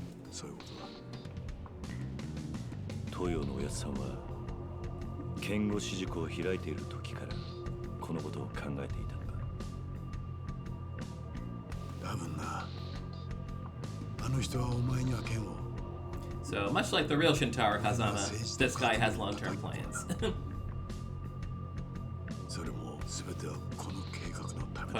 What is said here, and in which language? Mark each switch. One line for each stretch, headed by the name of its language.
Japanese: そういうことだ。東洋のおやつさんは剣護士塾を開いている時からこのことを考えていたのか。多分な。あの人はお前には剣を。
English: So much like the real Shintaro Kazama, this guy has long-term plans.
Japanese: それも全てはこの計画のためだ。